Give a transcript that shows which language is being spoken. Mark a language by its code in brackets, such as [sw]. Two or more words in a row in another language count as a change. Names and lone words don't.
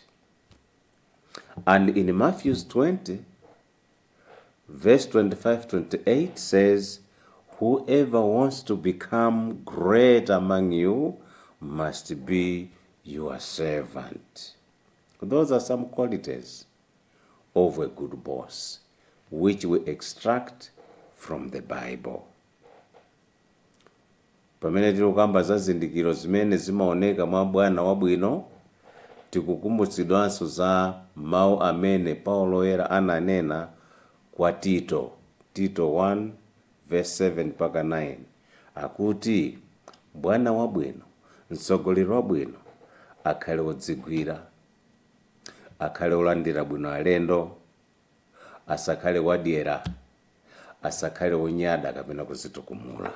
[en] And in Matthew 20, verse 25-28 says, whoever wants to become great among you must be your servant. Those are some qualities of a good boss, which we extract from the Bible. [ny] Pamene tikukamba za zizindikiro zimene zimaoneka mwa bwana wabwino, tikukumbutsidwanso za mawu amene Paulo oyera ananena kwa Tito 1 verse 7 mpaka 9, akuti bwana wabwino, mtsogoleri wabwino, akhale wodzigwira, akhale olandira bwino alendo, asakhale wadyera, asakhale wonyada kapena kuzitukumula.